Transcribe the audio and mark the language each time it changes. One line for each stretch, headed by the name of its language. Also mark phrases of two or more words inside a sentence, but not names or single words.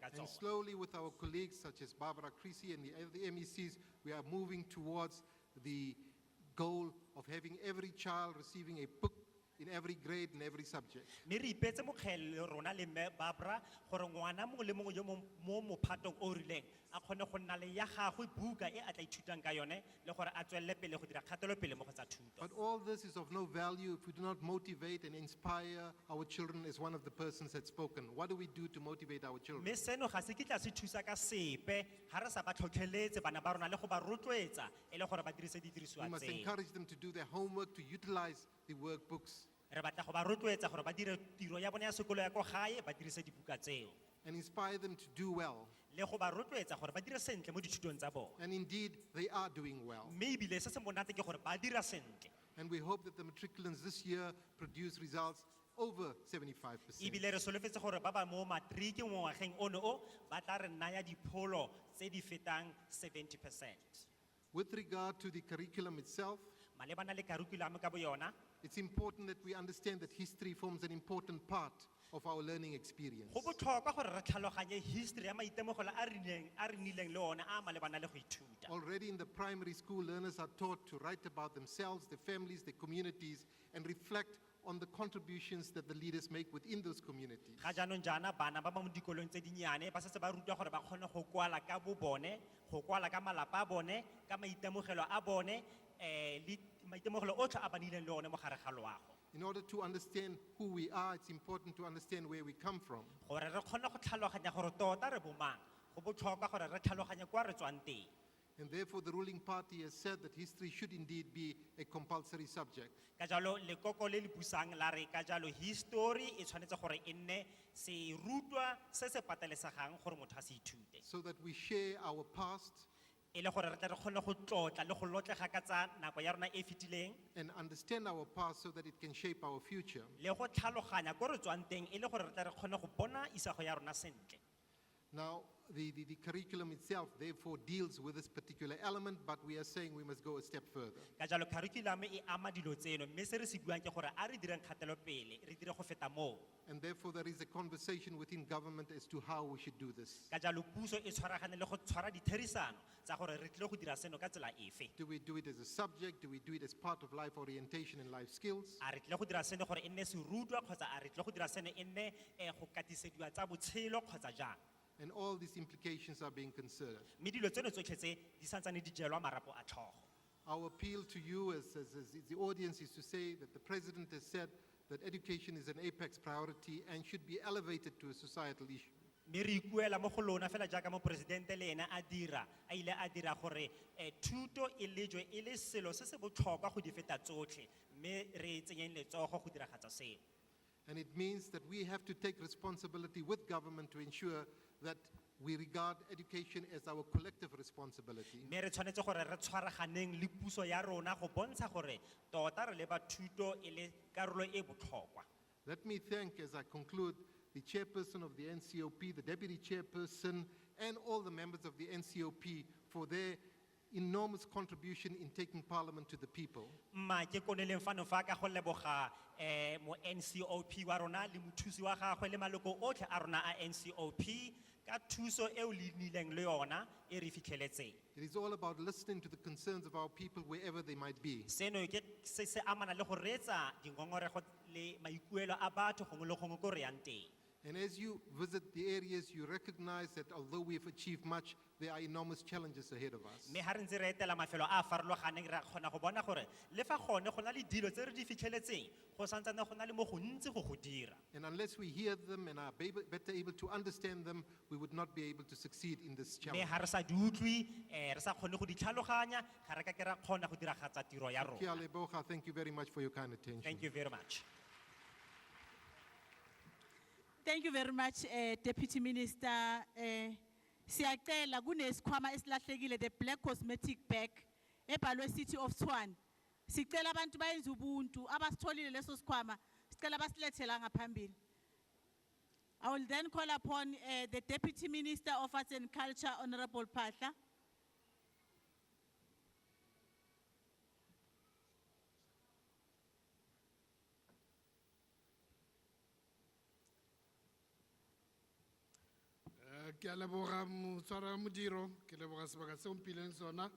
English: And
Tswana: tsona.
English: slowly, with our colleagues such as Barbara Creasy and the other MECs, we are moving towards the goal of having every child receiving a book in every grade, in every subject.
Tswana: mme re ipetse mokgele rona le mme Barbara gore ngwana mongwe le mongwe yo mo mophatong o rileng a kgone go nna le ya gagwe buka e a tla ithutang ka yone le gore a tswelele pele go dira kgatelopele mo go tsa thuto.
English: But all this is of no value if we do not motivate and inspire our children, as one of the persons had spoken. What do we do to motivate our children?
Tswana: mme seno ga se kitla se thusa ka sepe ga re sa ba tlhotlheletse bana ba rona le go ba rotloetsa e le gore ba dirise didirisiwa
English: We must
Tswana: tseo.
English: encourage them to do their homework, to utilize the workbooks,
Tswana: Re batla go ba rotloetsa gore ba dire tiro ya bone ya sekolo ya ko gae ba dirise dibuka tseo
English: and inspire them to do well.
Tswana: le go ba rotloetsa gore ba dire sentle mo dithutong tsa bone.
English: And indeed, they are doing well.
Tswana: mme ebile se se monate ke gore ba dira sentle.
English: And we hope that the matriculants this year produce results over 75%.
Tswana: ebile re solofetse gore ba ba mo matriki mo ngwageng ono o ba tla re naya dipholo tse di fetang 70%.
English: With regard to the curriculum itself,
Tswana: malebana le curriculum ka bo yona
English: it's important that we understand that history forms an important part of our learning experience.
Tswana: go botlhokwa gore re tlhaloganye history ya maitemogelo a re nnileng le one a malebana le go ithuta.
English: Already in the primary school, learners are taught to write about themselves, their families, their communities, and reflect on the contributions that the leaders make within those communities.
Tswana: ga jaanong jaana bana ba ba mo dikolong tse dinnyane ba setse ba rutwa gore ba kgone go kwala ka bo bone go kwala ka malapa a bone ka maitemogelo a bone le maitemogelo otlhe a ba nnileng le one mo gare ga loago.
English: In order to understand who we are, it's important to understand where we come from.
Tswana: gore re kgone go tlhaloganya gore tota re bomang go botlhokwa gore re tlhaloganye kwa re tswang teng.
English: And therefore, the ruling party has said that history should indeed be a compulsory subject.
Tswana: ka jalo lekoko le le busang la re ka jalo history e tshwanetse gore e nne serutwa se se patelesegang gore motho a se ithute.
English: So that we share our past
Tswana: e le gore re tla re kgone go tlotla le go lotlega ka tsa nako ya rona e fetileng
English: and understand our past so that it can shape our future.
Tswana: le go tlhaloganya ko re tswang teng e le gore re tla re kgone go bona isago ya rona sentle.
English: Now, the curriculum itself, therefore, deals with this particular element, but we are saying we must go a step further.
Tswana: ka jalo curriculum e ama dilo tseno mme se re se buang ke gore a re direng kgatelopele re dire go feta moo.
English: And therefore, there is a conversation within government as to how we should do this.
Tswana: ka jalo puso e tshwaragane le go tshwara ditherisano tsa gore re tlile go dira seno ka tsela efe.
English: Do we do it as a subject? Do we do it as part of life orientation and life skills?
Tswana: a re tlile go dira seno gore e nne serutwa kgotsa a re tlile go dira seno e nne go katisediwa tsa botshelo kgotsa jang.
English: And all these implications are being considered.
Tswana: mme dilo tseno tsotlhe tse di santsane di jelwa marapo a tlhogo.
English: Our appeal to you as the audience is to say that the president has said that education is an apex priority and should be elevated to a societal issue.
Tswana: mme re ikuela mo go lona fela jaaka moporesidente le ena a ile a dira gore thuto e lejwe e le selo se se botlhokwa go di feta tsotlhe mme re tsenyeng letsogo go diragatsa seo.
English: And it means that we have to take responsibility with government to ensure that we regard education as our collective responsibility.
Tswana: mme re tshwanetse gore re tshwaraganeng le puso ya rona go bontsha gore tota re leba thuto e le karolo e botlhokwa.
English: Let me thank, as I conclude, the chairperson of the NCOP, the deputy chairperson, and all the members of the NCOP for their enormous contribution in taking parliament to the people.
Tswana: mma ke koneleng fano fa ka go leboga mo NCOP wa rona le mothusi wa gagwe le maloko otlhe a rona a NCOP ka thuso eo le nnileng le yona e re fitlheletseng.
English: It is all about listening to the concerns of our people wherever they might be.
Tswana: seno ke se se amana le go reetsa dingongorego le maikuelo a batho gongwe le gongwe ko re yang teng.
English: And as you visit the areas, you recognize that although we have achieved much, there are enormous challenges ahead of us.
Tswana: mme ga re ntse re etela mafelo a a farologaneng re kgona go bona gore le fa gone go na le dilo tse re di fitlheletseng go santsane go na le mo go ntsi go go dira.
English: And unless we hear them and are better able to understand them, we would not be able to succeed in this
Tswana: mme
English: challenge.
Tswana: ga re sa di utlwi re sa kgone go di tlhaloganya ga re ka ke ra kgona go diragatsa tiro ya Ke a rona. leboga.
English: Thank you very much for your kind attention. Thank you very much. Thank you very much, Deputy Minister.
Zulu: Siyacela kunesikhwama esilahlekile,
English: the black cosmetic bag ebhalwe City of Tshwane.
Zulu: Sicela abantu bayenze ubuntu abasitholile leso sikhwama sicela basilethela ngaphambili.
English: I will then call upon the Deputy Minister of Arts and Culture, Honorable Phahla.
Tswana: Ke a leboga motshwara modiro, ke leboga sebaka seo mpileng sona.